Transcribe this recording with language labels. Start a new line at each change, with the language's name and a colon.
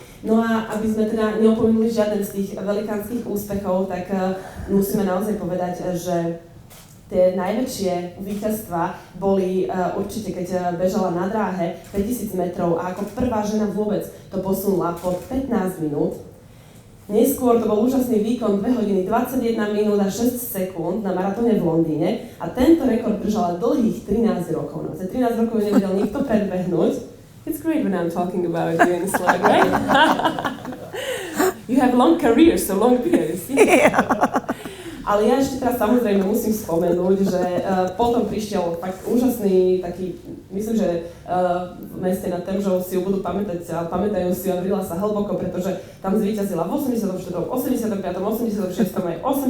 Slovak: No a aby sme teda neopomenuli žiaden z tých velikánskych úspechov, tak musíme naozaj povedať, že tie najväčšie víťazstvá boli určite, keď bežala na dráhe 5000 metrov a ako prvá žena vôbec to posunula pod 15 minút. Neskôr to bol úžasný výkon 2 hodiny 21 minút a 6 sekúnd na maratóne v Londýne a tento rekord držala dlhých 13 rokov. No, za 13 rokov nevedel nikto predbehnúť.
English: It's great when I'm talking about you in slide, right? You have long career, so long period.
Slovak: Ale ja ešte teraz samozrejme musím spomenúť, že potom prišiel fakt úžasný taký, myslím, že v meste nad Temžou si ju budú pamätať a pamätajú si a vrila sa hlboko, pretože tam zvíťazila v 84., 85., 86., aj 88.